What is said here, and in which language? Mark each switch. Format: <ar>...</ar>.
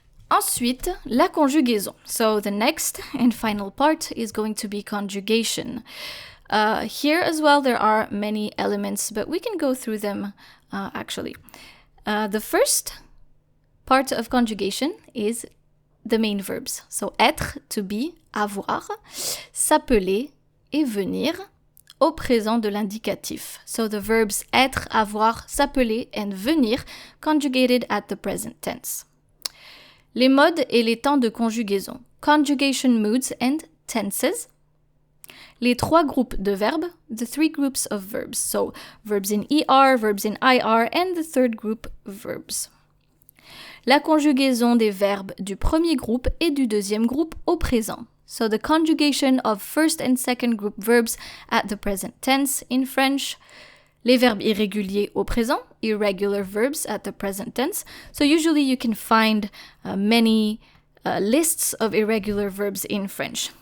<fr>Ensuite, la conjugaison.</fr> <en>So the next and final part is going to be conjugation. Here as well, there are many elements, but we can go through them actually. The first part of conjugation is the main verbs.</en> <fr>So être, to be, avoir, s'appeler et venir au présent de l'indicatif.</fr> <en>So the verbs être, avoir, s'appeler and venir conjugated at the present tense.</en> <fr>Les modes et les temps de conjugaison.</fr> <en>Conjugation moods and tenses.</en> <fr>Les trois groupes de verbes,</fr> <en>the three groups of verbs. So verbs in ER, verbs in IR, and the third group, verbs.</en> <fr>La conjugaison des verbes du premier groupe et du deuxième groupe au présent.</fr> <en>So the conjugation of first and second group verbs at the present tense in French.</en> <fr>Les verbes irréguliers au présent,</fr> <en>irregular verbs at the present tense. So usually you can find many lists of irregular verbs in French.</en>